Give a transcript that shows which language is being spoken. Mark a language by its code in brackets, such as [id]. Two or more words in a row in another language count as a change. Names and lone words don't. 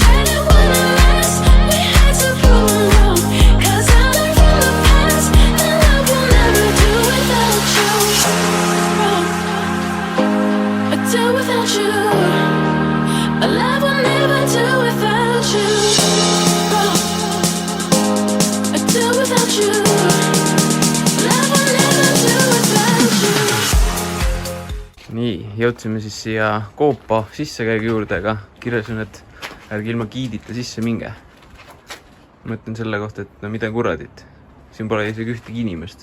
[en] Straight it wouldn't last, we had to prove them wrong, 'cause I learned from the past that love will never do without you. Do without you. Love will never do without you. Do without you. [et] Nii, jõudsime siis siia koopa sissekäigu juurde, aga kirjasin, et ärge ilma giidita sisse minge. Mõtlen selle kohta, et no mida kuradit. Siin pole isegi ühtegi inimest.